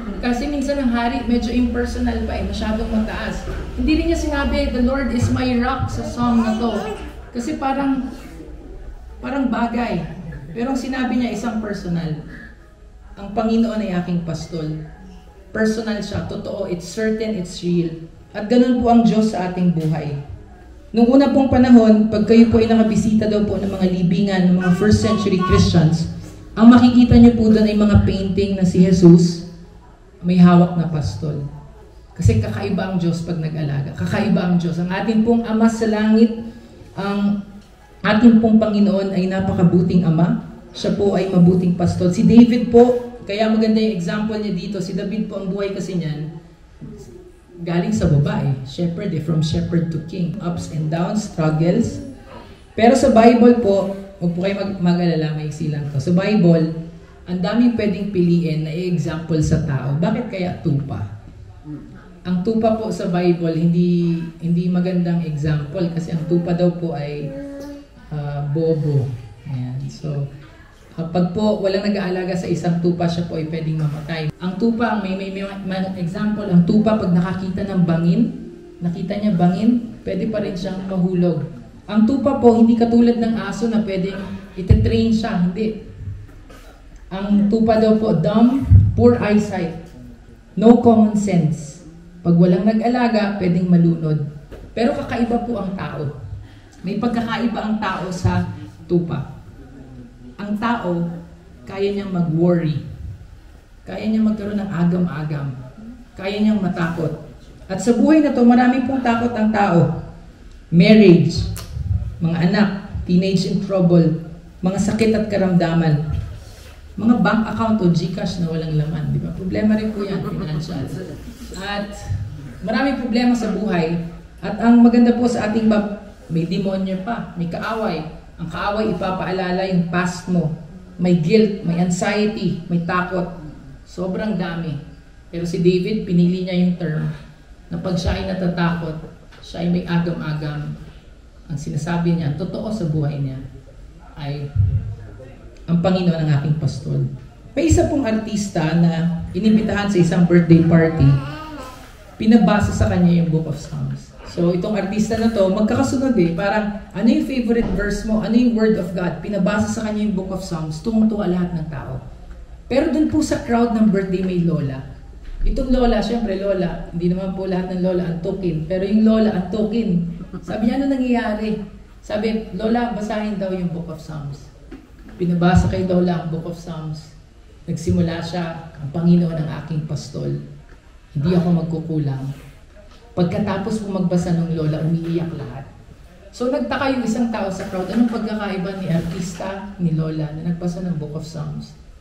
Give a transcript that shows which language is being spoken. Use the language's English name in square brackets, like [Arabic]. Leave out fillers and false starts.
[Filipino] Kasi minsan ang hari medyo impersonal pa masyadong mataas. Hindi rin niya sinabi, [English] the Lord is my rock [Filipino] sa song na to. Kasi parang bagay. Pero ang sinabi niya isang personal. Ang Panginoon ay aking pastol. Personal siya, totoo, [English] it's certain, it's real. [Filipino] At ganun po ang Diyos sa ating buhay. Nung una pong panahon, pag kayo po ay nakabisita daw po ng mga libingan ng mga [English] first century Christians, [Filipino] ang makikita niyo po doon ay mga painting na si Jesus may hawak na pastol. Kasi kakaiba ang Diyos pag nag-alaga. Kakaiba ang Diyos. Ang ating pong Ama sa langit, ang ating pong Panginoon ay napakabuting Ama. Siya po ay mabuting pastol. Si David po, kaya maganda yung example niya dito. Si David po, ang buhay kasi niyan, galing sa babae. [English] Shepherd, from shepherd to king. Ups and downs, struggles. [Filipino] Pero sa Bible po, huwag po kayo mag-alala, may silang to. Sa Bible, ang daming pwedeng piliin na i-example sa tao. Bakit kaya tupa? Ang tupa po sa Bible, hindi magandang example kasi ang tupa daw po ay bobo. Ayan. So, kapag po walang nag-aalaga sa isang tupa, siya po ay pwedeng mamatay. Ang tupa, may example, ang tupa pag nakakita ng bangin, nakita niya bangin, pwede pa rin siyang mahulog. Ang tupa po, hindi katulad ng aso na pwedeng ititrain siya, hindi. Ang tupa daw po, [English] dumb, poor eyesight, no common sense. [Filipino] Pag walang nag-alaga, pwedeng malunod. Pero kakaiba po ang tao. May pagkakaiba ang tao sa tupa. Ang tao, kaya niyang mag-worry. Kaya niyang magkaroon ng agam-agam. Kaya niyang matakot. At sa buhay na to, marami pong takot ang tao. Marriage, mga anak, [English] teenage in trouble, [Filipino] mga sakit at karamdaman, mga bank account o GCash na walang laman. Di ba? Problema rin po yan, financial. At maraming problema sa buhay. At ang maganda po sa ating may demonyo pa, may kaaway. Ang kaaway, ipapaalala yung past mo. May guilt, may anxiety, may takot. Sobrang dami. Pero si David, pinili niya yung term na pag siya ay natatakot, siya ay may agam-agam. Ang sinasabi niya, totoo sa buhay niya, ay ang Panginoon ang aking pastol. May isa pong artista na inibitahan sa isang birthday party, pinabasa sa kanya yung Book of Psalms. So, itong artista na to, magkakasunod parang, ano yung favorite verse mo? Ano yung Word of God? Pinabasa sa kanya yung Book of Psalms, tuwang-tuwa lahat ng tao. Pero dun po sa crowd ng birthday may lola. Itong lola, syempre lola, hindi naman po lahat ng lola antukin. Pero yung lola antukin. Sabi niya, ano nangyayari? Sabi, lola, basahin daw yung Book of Psalms. Pinabasa kay lola ang Book of Psalms. Nagsimula siya, ang Panginoon ang aking pastol. Hindi ako magkukulang. Pagkatapos po magbasa ng lola, umiiyak lahat. So nagtaka yung isang tao sa crowd, anong pagkakaiba ni artista, ni lola, na nagbasa ng Book of Psalms?